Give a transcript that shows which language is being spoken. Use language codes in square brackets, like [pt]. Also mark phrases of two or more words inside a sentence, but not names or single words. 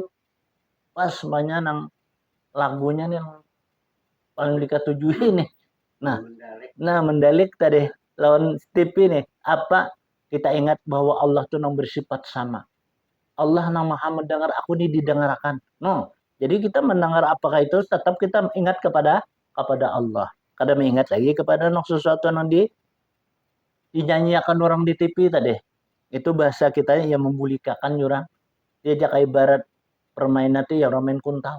[bjn] Pas banyak nang lagunya nih yang paling dikatujui nih. Nah, mendalik tadi lawan TV nih. [id] Apa kita ingat bahwa Allah tuh nang bersifat sama. Allah nang maha mendengar, aku ini didengarkan. No. Jadi kita mendengar apakah itu tetap kita ingat kepada Allah. Kadang mengingat lagi kepada sesuatu yang dinyanyikan orang di TV tadi. Itu bahasa kita yang membulikakan orang. Dia kayak ibarat permainan itu ya orang main kuntau.